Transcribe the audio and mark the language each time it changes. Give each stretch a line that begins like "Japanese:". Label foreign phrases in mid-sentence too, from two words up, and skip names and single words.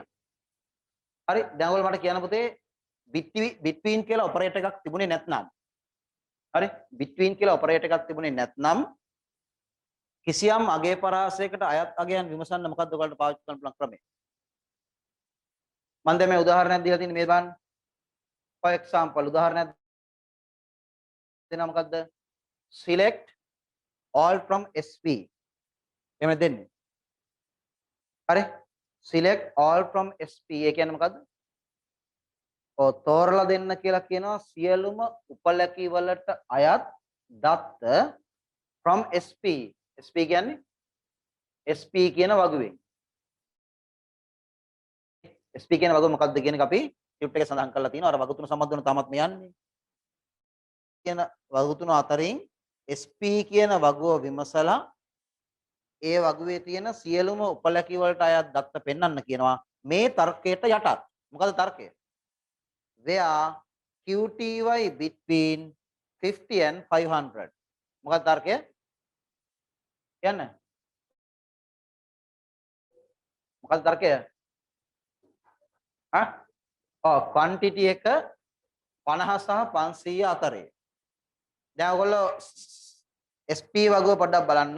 Sinhala: හරි දැන් ඔයගොල්ලෝ මට කියන්න පුතේ between කියලා ඔපරේටර් එකක් තිබුණේ නැත්නම් හරි between කියලා ඔපරේටර් එකක් තිබුණේ නැත්නම් කිසියම් අගය පරාසයකට අයත් අගයන් විමසන්න මොකද්ද ඔයාලට පාවිච්චි කරන්න පුළුවන් ක්‍රමය? මම දැන් මේ උදාහරණයක් දීලා තියෙන්නේ මේ බලන්න.
English: for example
Sinhala: උදාහරණයක් දෙනවා මොකද්ද?
English: select all from SP.
Sinhala: එහෙම දෙන්නේ. හරි
English: select all from SP
Sinhala: ඒ කියන්නේ මොකද්ද? ඔව් තෝරලා දෙන්න කියලා කියනවා සියලුම උපලකි වලට අයත් දත්ත
English: from SP.
Sinhala: SP කියන්නේ SP කියන වගුවෙන්. SP කියන වගුව මොකක්ද කියන එක අපි ස්ක්‍රිප්ට් එකේ සඳහන් කරලා තියෙනවා. අර වගු තුන සම්බන්ධ වෙන තාමත් මේ යන්නේ. කියන වගු තුන අතරින් SP කියන වගුව විමසලා ඒ වගුවේ තියෙන සියලුම උපලකි වලට අයත් දත්ත පෙන්වන්න කියනවා මේ තර්කයට යටත්. මොකද තර්කය?
English: where QTY between 50 and 500.
Sinhala: මොකද තර්කය? කියන්න. මොකද තර්කය? quantity එක 50 සහ 500 අතරේ. දැන් ඔයගොල්ලෝ SP වගුව පොඩ්ඩක් බලන්න.